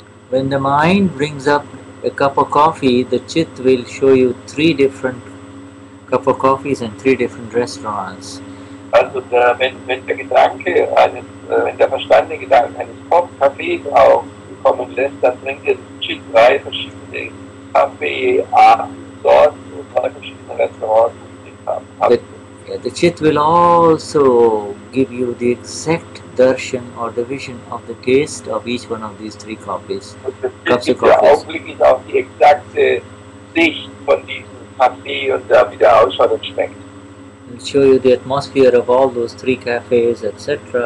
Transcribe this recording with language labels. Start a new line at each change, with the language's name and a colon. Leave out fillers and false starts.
English: When the mind brings up a cup of coffee, the chit will show you 3 different cup of coffees and 3 different restaurants.
German: Also wenn der Gedanke wenn der Verstand den Gedanken eines Kaffees aufkommen lässt, dann bringt dir das Chit 3 verschiedene Kaffeesorten und 3 verschiedene Restaurants haben.
English: The chit will also give you the exact darshan or the vision of the taste of each one of these 3 coffees.
German: Das gibt ja augenblicklich auch die exakte Sicht von diesem Kaffee und wie der ausschaut und schmeckt.
English: It'll show you the atmosphere of all those 3 cafes, etc.